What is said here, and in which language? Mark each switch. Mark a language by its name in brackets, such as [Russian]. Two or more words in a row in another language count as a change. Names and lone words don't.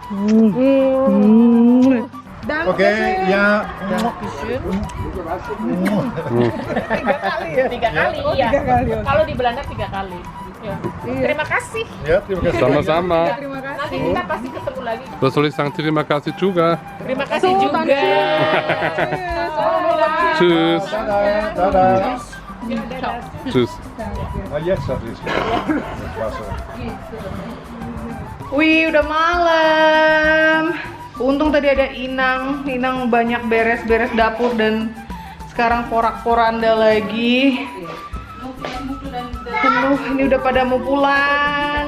[Indonesian] Oke, ya. Tiga kali ya. Kalau di Belanda 3 kali. Ya. Terima kasih. Ja, terima kasih. Sama-sama. Nanti kita pasti ketemu lagi. [German] Was soll ich sagen? [Indonesian] Terima kasih juga. Terima kasih juga. [German] Tschüss. [Indonesian] Dadah. [German] Tschüss. [Dutch] Nou, jetzt dat is. Dat was er. [Indonesian] Wih, udah malam. Untung tadi ada Inang. Inang banyak beres-beres dapur dan sekarang porak-poranda lagi. Penuh, ini udah pada mau pulang.